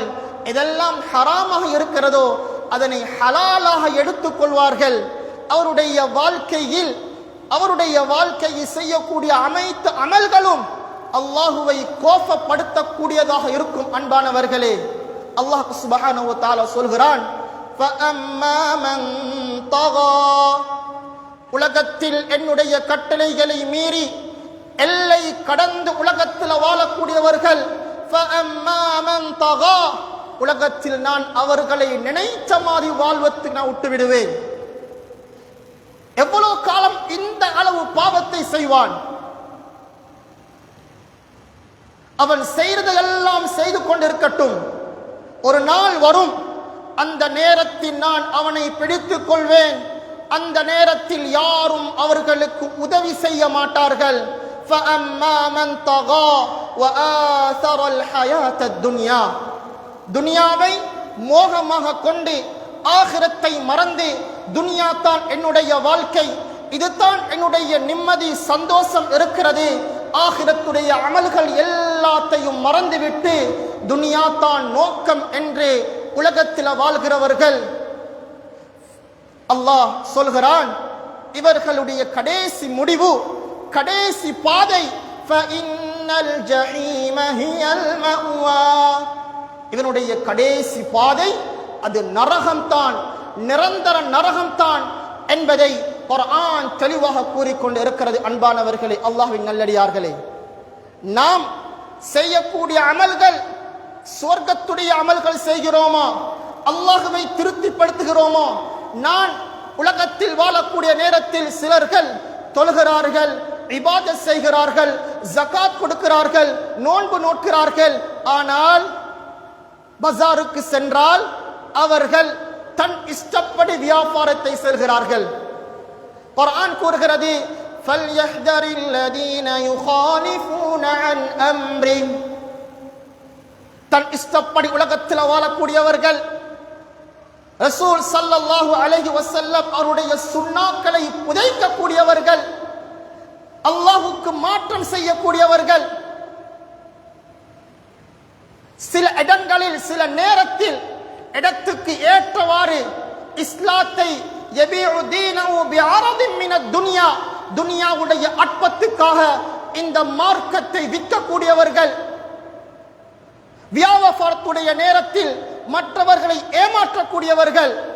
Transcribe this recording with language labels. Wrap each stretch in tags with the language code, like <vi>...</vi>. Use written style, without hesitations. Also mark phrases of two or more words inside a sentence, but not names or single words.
<ta>எதெல்லாம் ஹராமாக இருக்கிறதோ அதனை ஹலாலாக எடுத்துக் கொள்வார்கள். அவருடைய வாழ்க்கையில் செய்யக்கூடிய அனைத்து அமல்களும் அல்லாஹுவை கோபப்படுத்தக்கூடியதாக இருக்கும். அன்பானவர்களே,</ta> <ar>الله سبحانه وتعالى</ar> <ta>சொல்கிறான்,</ta> <ar>فَأَمَّا مَنْ طَغَى,</ar> <ta>உலகத்தில் என்னுடைய கட்டளைகளை மீறி எல்லை கடந்து உலகத்தில் வாழக்கூடியவர்கள்,</ta> <ar>فَأَمَّا مَنْ طَغَى,</ar> <ta>உலகத்தில் நான் அவர்களை நினைத்த மாதிரி வாழ்வதற்கு நான் விட்டு விடுவேன். எவ்வளவு காலம் இந்த அளவு பாவத்தை செய்வான்? அவன் செய்ததெல்லாம் செய்து கொண்டிருக்கட்டும், ஒரு நாள் வரும், அந்த நேரத்தில் நான் அவனை பிடித்துக் கொள்வேன். அந்த நேரத்தில் யாரும் அவர்களுக்கு உதவி செய்ய மாட்டார்கள்.</ta> <ar>فَأَمَّا مَنْ طَغَى وَآثَرَ الْحَيَاةَ الدُّنْيَا,</ar> <ta>துனியாவை மோகமாக கொண்டு ஆகிரத்தை மறந்து, துனியா தான் என்னுடைய வாழ்க்கை, இதுதான் என்னுடைய நிம்மதி சந்தோஷம் இருக்கிறது, ஆகிரத்துடைய அமல்கள் எல்லாத்தையும் மறந்துவிட்டு துனியா தான் நோக்கம் என்று உலகத்தில் வாழ்கிறவர்கள், அல்லாஹ் சொல்கிறான், இவர்களுடைய கடைசி முடிவு, கடைசி பாதை,</ta> <ar>فَإِنَّ الْجَحِيمَ هِيَ الْمَأْوَى,</ar> <ta>இதனுடைய கடைசி பாதை அது நரகம்தான், நிரந்தர நரகம்தான் என்பதை குர்ஆன் தெளிவாக கூறிக்கொண்டு இருக்கிறது. அன்பானவர்களே, அல்லாஹ்வின் நல்லடியார்களே, நாம் செய்யக்கூடிய அமல்கள் சொர்க்கத்துடைய அமல்கள் செய்கிறோமா? அல்லாஹ்வை திருப்திப்படுத்துகிறோமா? நான் உலகத்தில் வாழக்கூடிய நேரத்தில் சிலர்கள் தொழுகிறார்கள், இபாதத் செய்கிறார்கள், ஜகாத் கொடுக்கிறார்கள், நோன்பு நோக்கிறார்கள். ஆனால் பஜாருக்கு சென்றால் அவர்கள் தன் இஷ்டப்படி வியாபாரத்தை செல்கிறார்கள். குர்ஆன் கூறுகிறது,</ta> <ar>فَلْيَحْذَرِ الَّذِينَ يُخَالِفُونَ عَنْ أَمْرِهِ,</ar> <ta>தன் இஷ்டப்படி உலகத்தில் வாழக்கூடியவர்கள், ரசூல்</ta> <ar>صلى الله عليه وسلم</ar> <ta>அவருடைய சுன்னாக்களை புதைக்கக்கூடியவர்கள், அல்லாஹ்வுக்கு மாற்றம் செய்யக்கூடியவர்கள், சில இடங்களில் சில நேரத்தில் இடத்துக்கு ஏற்றவாறு இஸ்லாத்தை</ta> <ar>يبيع دينه بعرض من الدنيا,</ar> <ta>துன்யாவுடைய அற்பத்துக்காக இந்த மார்க்கத்தை விற்கக்கூடியவர்கள், வியாபாரத்துடைய நேரத்தில் மற்றவர்களை ஏமாற்றக்கூடியவர்கள்.</ta>